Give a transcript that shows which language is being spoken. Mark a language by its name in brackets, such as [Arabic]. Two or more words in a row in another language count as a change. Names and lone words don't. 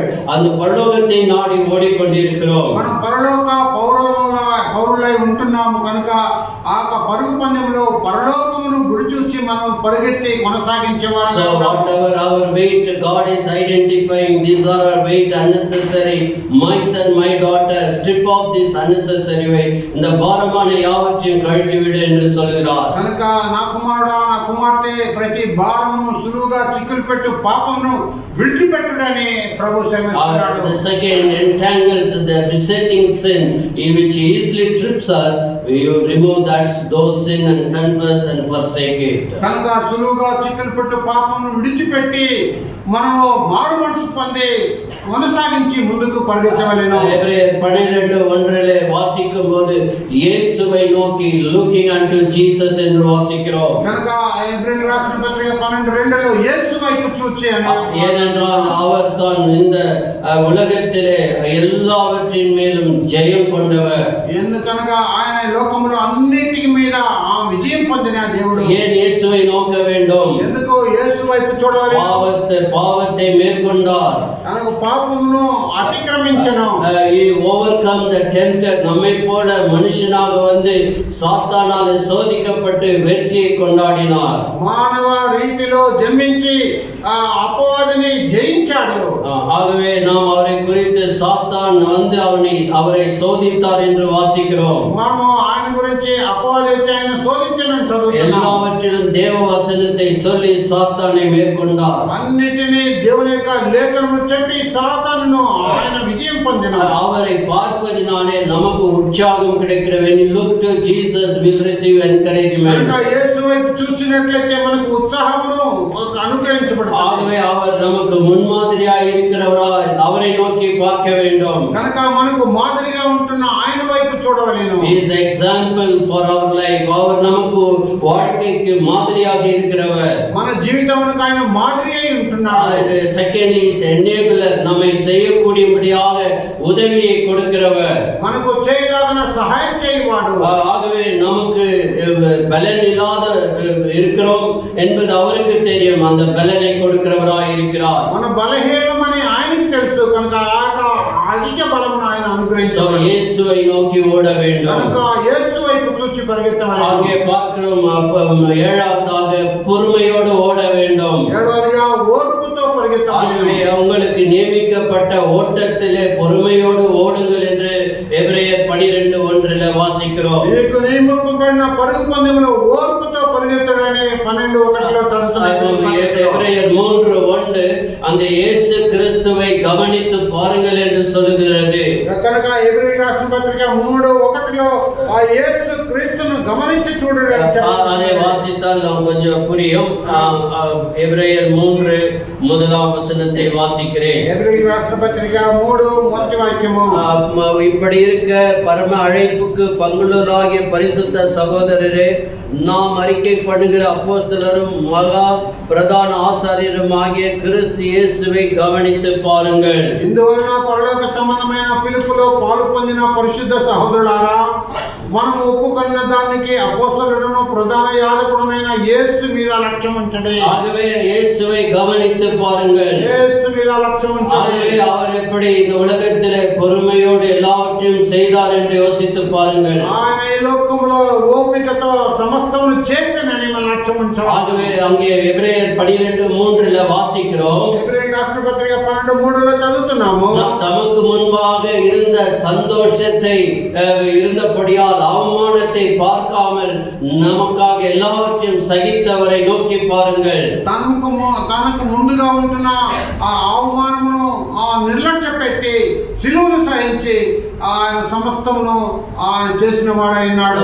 [Tamil] அந்த பரலோகத்தை நாடி ஓடிக்கொண்டிருக்கிறோம். [Telugu] మనం పరలోక పౌరులై ఉంటున్నాము కనుక ఆ పరుగు పందెంలో పరలోకమును గురిచూచి మనం పరిగెత్తి కొనసాగించేవారు. [English] So whatever our weight, God is identifying, these are our weight unnecessary. My son, my daughter, strip off this unnecessary weight. [Tamil] இந்த பாரமான யாவற்றையும் கழட்டி விடு என்று சொல்கிறார். [Telugu] కనుక నా కుమారుడా, నా కుమార్తె, ప్రతి భారమును సులువుగా చిక్కులు పెట్టు పాపమును విడిచిపెట్టుడని ప్రభు సెలవిస్తున్నాడు. [English] The second entangles the besetting sin which easily trips us. You remove those sin and confess and forsake it. [Telugu] కనుక సులువుగా చిక్కులు పెట్టు పాపమును విడిచిపెట్టి మనము మారు మనసు పొంది కొనసాగించి ముందుకు పరిగెత్తవలెను. [Tamil] எபிரேயர் 12:1 வாசிக்கும் போது இயேசுவை நோக்கி [English] looking unto Jesus [Tamil] என்று வாசிக்கிறோம். [Telugu] కనుక ఎబ్రేయులకు రాసిన పత్రిక 12:2 యేసు వైపు చూచి అని. [Tamil] ஏனென்றால் அவர் தான் இந்த உலகத்திலே எல்லாவற்றின் மேலும் ஜெயம் கொண்டவர். [Telugu] ఎందుకనగా ఆయన లోకములో అన్నిటి మీద విజయం పొందిన దేవుడు. [Tamil] ஏன் இயேசுவை நோக்க வேண்டும்? [Telugu] ఎందుకు యేసు వైపు చూడాలి? [Tamil] பாவத்தை மேற்கொண்டார், [Telugu] తనకు పాపమును అతిక్రమించెను. [English] he overcome the tempter. [Tamil] நம்மை போல மனுஷனாக வந்து சாத்தானால் சோதிக்கப்பட்டு வெற்றியை கொண்டாடினார். [Telugu] మానవ రీతిలో జన్మించి అపవాదిని జయించాడు. [Tamil] ஆகவே நாம் அவரை குறித்து சாத்தான் வந்து அவரை சோதித்தார் என்று வாசிக்கிறோம். [Telugu] మనము ఆయన గురించి అపవాది వచ్చి ఆయన శోధించనని చదువుతున్నాం. [Tamil] எல்லாவற்றிலும் தேவ வசனத்தை சொல்லி சாத்தானை மேற்கொண்டார். [Telugu] అన్నిటినీ దేవుని యొక్క లేఖనము చెప్పి సాతానును ఆయన విజయం పొందినారు. [Tamil] அவரை பார்ப்பதினாலே நமக்கு உற்சாகம் கிடைக்கிறது. [English] when you look to Jesus will receive encouragement. [Telugu] కనుక యేసు వైపు చూసినట్లయితే మనకు ఉత్సాహమును అనుగ్రహించబడుతుంది. [Tamil] ஆகவே அவர் நமக்கு முன்மாதிரியாய் இருக்கிறவராய் அவரை நோக்கி பார்க்க வேண்டும். [Telugu] కనుక మనకు మాదిరిగా ఉంటున్న ఆయన వైపు చూడవలెను. [English] he is example for our life. [Tamil] அவர் நமக்கு வாழ்க்கைக்கு மாதிரியாக இருக்கிறவர். [Telugu] మన జీవితమునకు ఆయన మాదిరి అయి ఉంటున్నాడు. [English] secondly is enabler, [Tamil] நம்மை செய்யக்கூடியபடியாக உதவியை கொடுக்கிறவர். [Telugu] మనకు చేయలాగన సహాయం చేయవాడు. [Tamil] ஆகவே நமக்கு பலன் இல்லாத இருக்கிறோம் என்பது அவருக்கு தெரியும். அந்த பலனை கொடுக்கிறவராய் இருக்கிறார். [Telugu] మన బలహీనమని ఆయనకి తెలుసు కనుక అధిక బలమును ఆయన అనుగ్రహించాడు. అనుగ్రహించాడు. [Tamil] இயேசுவை நோக்கி ஓட வேண்டும். [Telugu] కనుక యేసు వైపు చూసి పరిగెత్తవాలి. [Tamil] ஆகிய பார்க்கிறோம். ஏழாவதாக பொறுமையோடு ஓட வேண்டும். [Telugu] ఏడవదిగా ఓర్పుతో పరిగెత్తాలి. [Tamil] ஆகவே உங்களுக்கு நியமிக்கப்பட்ட ஓட்டத்திலே பொறுமையோடு ஓடுங்கள் என்று எபிரேயர் 12:1 வாசிக்கிறோம். [Telugu] మీకు నియమింపబడిన పరుగు పందెంలో ఓర్పుతో పరిగెత్తడని 12:1 చదువుతున్నాము. [Tamil] எபிரேயர் 3:1 அந்த இயேசு கிறிஸ்துவை கவனித்து பாருங்கள் என்று சொல்கிறது. [Telugu] కనుక ఎబ్రీ రాష్ట్ర పత్రిక 3:1 ఆ యేసు క్రీస్తును గమనించి చూడండి. [Tamil] அதை வாசித்தால் நாம் கொஞ்சம் புரியும். எபிரேயர் 3:1 வாசிக்கிறேன். [Telugu] ఎబ్రేయ రాష్ట్ర పత్రిక 3:1 [Tamil] இப்படி இருக்க பரம அழைப்புக்கு பங்குள்ளவராகிய பரிசுத்த சகோதரரே, நாம் அறிக்கை பண்ணுகிற அப்போஸ்தலரும் மகா பிரதான ஆசாரியரும் ஆகிய கிறிஸ்து இயேசுவை கவனித்து பாருங்கள். [Telugu] ఇందువలన పరలోక సంబంధమైన పిలుపులో పాలు పొందిన పరిశుద్ధ సహోదరులారా, మనం ఒప్పుకున్న దానికి అపోస్తలుడును ప్రధాన యాజకుడునైన యేసు మీద లక్ష్యం ఉంచండి. [Tamil] ஆகவே இயேசுவை கவனித்து பாருங்கள். [Telugu] యేసు మీద లక్ష్యం ఉంచండి. [Tamil] ஆகவே அவர் எப்படி இந்த உலகத்திலே பொறுமையோடு எல்லாவற்றையும் செய்தார் என்று யோசித்து பாருங்கள். [Telugu] ఆయన ఈ లోకములో ఓపికతో సమస్తమును చేసినని మన లక్ష్యం ఉంచాలి. [Tamil] ஆகவே அங்கே எபிரேயர் 12:3 வாசிக்கிறோம். [Telugu] ఎబ్రేయ రాష్ట్ర పత్రిక 12:3 చదువుతున్నాము. [Tamil] தமக்கு முன்பாக இருந்த சந்தோஷத்தை இருந்தபடியால் அவமானத்தை பார்க்காமல் நமக்காக எல்லாவற்றையும் சகித்தவரை நோக்கி பாருங்கள். [Telugu] తనకు ముందుగా ఉంటున్న ఆ అవమానమును నిర్లక్ష్య పెట్టి సిలువను సహించి ఆయన సమస్తమును చేసిన వాడైనాడు.